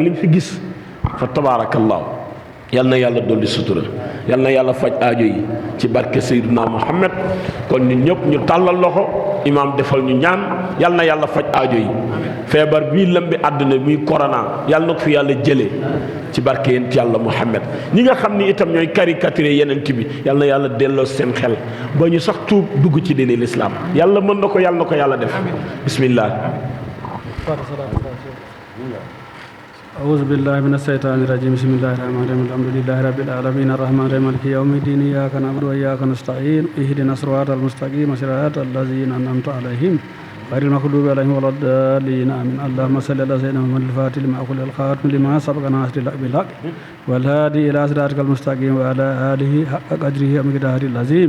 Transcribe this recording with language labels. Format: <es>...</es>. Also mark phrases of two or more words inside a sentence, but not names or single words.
<wo>liñ fi gis fa tabaarakallaahu yal na yàlla dolli sutura yal na yàlla faj aajo yi ci barke Seydina Muhammad kon ñun ñëpp ñu tàllal loxo imaam defal ñu ñaan yal na yàlla faj aajo yi feebar bii lëmbi àdduna muy corona yal na ko fi yàlla jëlee ci barke yent yàlla Muhammad ñi nga xam ni itam ñooy caricaturé yenent bi yal na yàlla delloo seen xel ba ñu sax tuub dugg ci diine lislaam yàlla mën na ko yàlla def bismillah</wo> <ar>أعوذ بالله من الشيطان الرجيم بسم الله الرحمن الرحيم الحمد لله رب العالمين الرحمن الرحيم مالك يوم الدين إياك نعبد وإياك نستعين اهدنا الصراط المستقيم صراط الذين أنعمت عليهم غير المغضوب عليهم ولا الضالين آمين اللهم صل على سيدنا محمد الفاتح لما أغلق الخاتم لما سبق ناصر الحق بالحق والهادي إلى صراطك المستقيم وعلى آله حق قدره ومقداره العظيم</ar>